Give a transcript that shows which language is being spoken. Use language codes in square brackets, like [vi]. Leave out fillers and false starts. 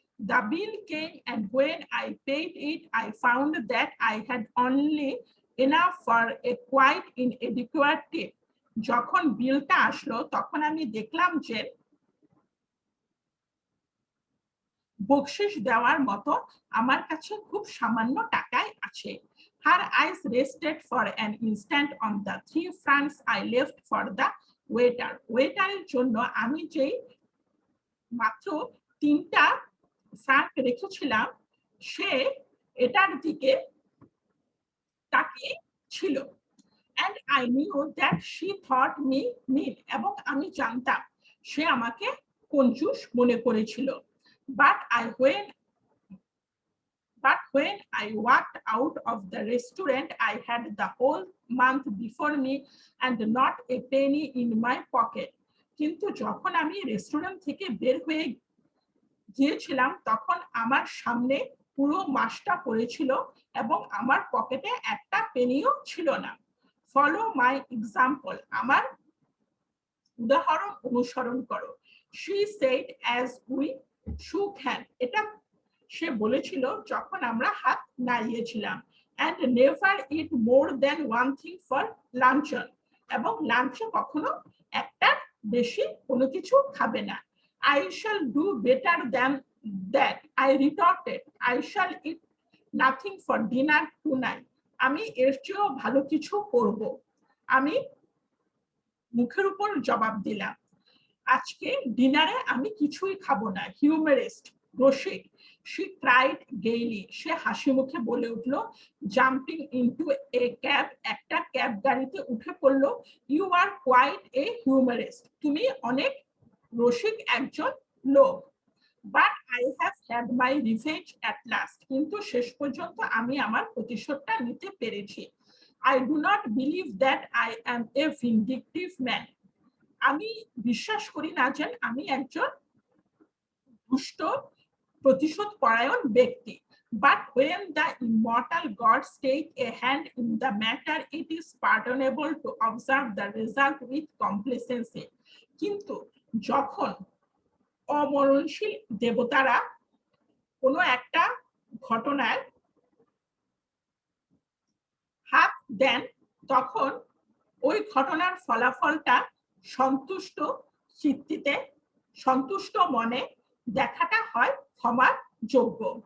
[en] The bill came and when I paid it, I found that I had only enough for a quite inadequate tip. [bn] যখন বিলটা আসলো তখন আমি দেখলাম যে বকশিশ দেওয়ার মতো আমার কাছে খুব সামান্য টাকাই আছে। [en] Her eyes rested for an instant on the 3 francs I left for the waiter. [bn] ওয়েটারের জন্য আমি যেই মাত্র 3টা ফ্রাঙ্ক রেখেছিলাম সে এটার দিকে তাকিয়ে ছিল। [en] And I knew that she thought me mean. [bn] এবং আমি জানতাম সে আমাকে কঞ্জুস মনে করেছিল। [en] But when But when I walked out of the restaurant, I had the whole month before me and not a penny in my pocket. [bn] কিন্তু যখন আমি restaurant থেকে বের হয়ে গিয়েছিলাম তখন আমার সামনে পুরো মাসটা পড়েছিল এবং আমার পকেটে একটা পেনিও ছিল না। [en] follow my example, [bn] আমার উদাহরণ অনুসরণ করো। [en] she said as we shook hand, [bn] এটা সে বলেছিল যখন আমরা হাত নাড়িয়েছিলাম। [en] and never eat more than one thing for luncheon, [bn] এবং লাঞ্চে কখনো একটার বেশি কোনো কিছু খাবে না। [en] I shall do better than that, I retorted. I shall eat nothing for dinner tonight, [bn] আমি এর চেয়েও ভালো কিছু করব। আমি মুখের উপর জবাব দিলাম, আজকে ডিনারে আমি কিছুই খাবো না। হিউমারিস্ট, রসিক। [en] she cried gaily, [bn] সে হাসি মুখে বলে উঠলো। [en] jumping into a cab, [bn] একটা ক্যাব গাড়িতে উঠে পড়লো। [en] you are quite a humorist, [bn] তুমি অনেক রসিক একজন লোক। [en] but I have had my revenge at last, [bn] কিন্তু শেষ পর্যন্ত আমি আমার প্রতিশোধটা নিতে পেরেছি। [en] I do not believe that I am a vindictive man, [bn] আমি বিশ্বাস করি না যে আমি একজন দুষ্ট প্রতিশোধ পরায়ণ ব্যক্তি। [en] But when the immortal gods take a hand in the matter, it is pardonable to observe the result with complacency. [bn] কিন্তু যখন অমরণশীল দেবতারা কোনো একটা ঘটনার হাত দেন তখন ওই ঘটনার ফলাফলটা সন্তুষ্ট চিত্তিতে, সন্তুষ্ট মনে দেখাটা হয় ক্ষমার যোগ্য।